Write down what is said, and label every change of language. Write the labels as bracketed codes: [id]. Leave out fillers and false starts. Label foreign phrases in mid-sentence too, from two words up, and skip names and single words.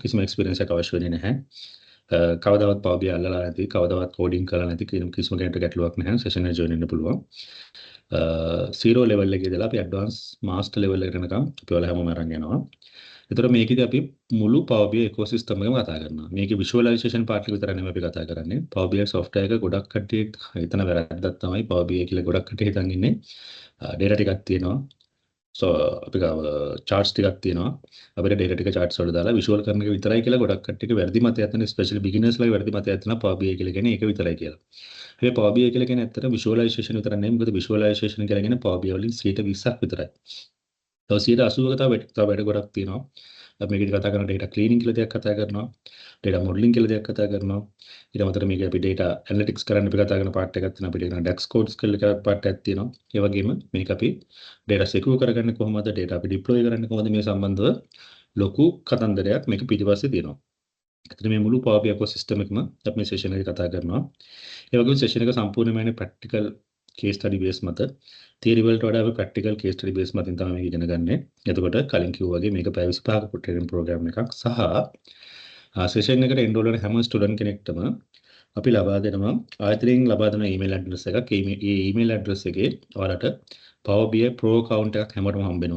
[si] කිසිම experience එකක් අවශ්‍ය වෙන්නේ නැහැ. කවදාවත් Power BI අල්ලලා නැති, කවදාවත් coding කරලා නැති කිසිම කෙනෙක්ට ගැටලුවක් නැහැ. session එකට join වෙන්න පුළුවන්. 0 level එකේ ඉඳලා අපි [en] advanced master level [si] එකට යනකම් අපි ඔයාලා හැමෝම අරන් යනවා. එතකොට මේකෙදි අපි මුළු Power BI ecosystem එකම කතා කරනවා. මේකේ [en] visualization part [si] එක විතරක් නෙමෙයි අපි කතා කරන්නේ. Power BI software එක ගොඩක් කට්ටිය හිතන වැරද්දක් තමයි Power BI කියලා ගොඩක් කට්ටිය හිතන් ඉන්නේ. data ටිකක් තියෙනවා. So අපි ගාව charts ටිකක් තියෙනවා. අපිට data ටික charts වල දාලා visual කරන එක විතරයි කියලා ගොඩක් කට්ටියක වැරදි මතයක් තියෙන [en] especially beginners [si] ලා වැරදි මතයක් තියෙනවා Power BI කියලා කියන්නේ ඒක විතරයි කියලා. හැබැයි Power BI කියලා කියන්නේ ඇත්තට visualization විතර නෙමෙයි. මොකද visualization කියලා කියන්නේ Power BI වලින් 20% විතරයි. තව 80% තව වැඩ ගොඩක් තියෙනවා. අපි මේකදී කතා කරන [en] data cleaning [si] කියලා දෙයක් කතා කරනවා. [en] data modeling [si] කියලා දෙයක් කතා කරනවා. ඊට අමතරව මේක අපි [en] data analytics [si] කරන්න අපි කතා කරන part එකක් තියෙනවා. අපිට කියන DAX codes කියලා part එකක් තියෙනවා. ඒ වගේම මේක අපි [en] data secure [si] කරගන්නේ කොහොමද? data අපි deploy කරන්නේ කොහොමද? මේ සම්බන්ධව ලොකු කතන්දරයක් මේක පිටිපස්සේ තියෙනවා. එතන මේ මුළු Power BI ecosystem එකම අපි මේ session එකේ කතා කරනවා. ඒ වගේම session එක සම්පූර්ණයෙන්ම [en] practical case study base [si] මත theory වලට වඩා අපි [en] practical case study base [si] මතින් තමයි මේක ඉගෙන ගන්නෙ. එතකොට කලින් කිව්වා වගේ මේක පැය 25ක [en] training program [si] එකක් සහ session එකට enroll වෙන හැම student කෙනෙක්ටම අපි ලබා දෙනවා ආයතනයෙන් ලබා දෙන [en] email address [si] එකක්. ඒ [en] email address [si] එකේ ඔයාලට Power BI Pro account එකක් හැමෝටම හම්බ වෙනවා.